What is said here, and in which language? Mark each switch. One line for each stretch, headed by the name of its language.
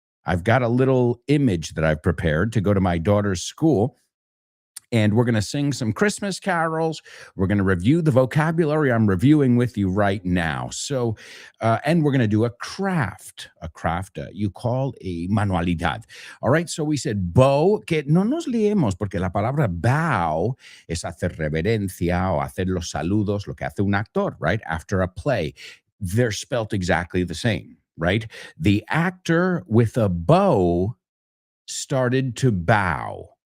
English: I've got a little image that I've prepared to go to my daughter's school. And we're going to sing some Christmas carols. We're going to review the vocabulary I'm reviewing with you right now. So, and we're going to do a craft you call a manualidad. All right. So we said
Spanish: bow, que no nos liemos, porque la palabra bow es hacer reverencia o hacer los saludos, lo que hace un actor, right?
English: After a play. They're spelt exactly the same, right? The actor with a bow started to bow.